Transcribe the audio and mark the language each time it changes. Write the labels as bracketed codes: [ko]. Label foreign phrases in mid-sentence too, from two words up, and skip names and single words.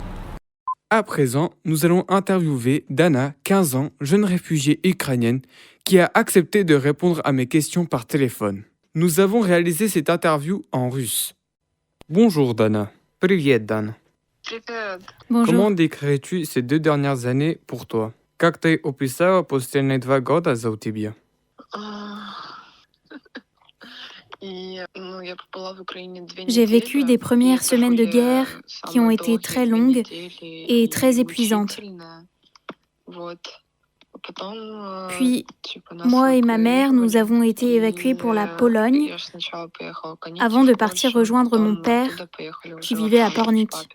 [fr] À présent, nous allons interviewer Dana, 15 ans, jeune réfugiée ukrainienne, qui a accepté de répondre à mes questions par téléphone. Nous avons réalisé cette interview en russe. Bonjour Dana. Привет, Dana. Bonjour. Comment décrirais-tu ces 2 dernières années pour toi? [ru] Как ты описала последние 2 года за тебя? [fr] J'ai vécu des premières semaines de guerre qui ont été très longues et très épuisantes. Puis, moi et ma mère, nous avons été évacués pour la Pologne avant de partir rejoindre mon père qui vivait à Pornic.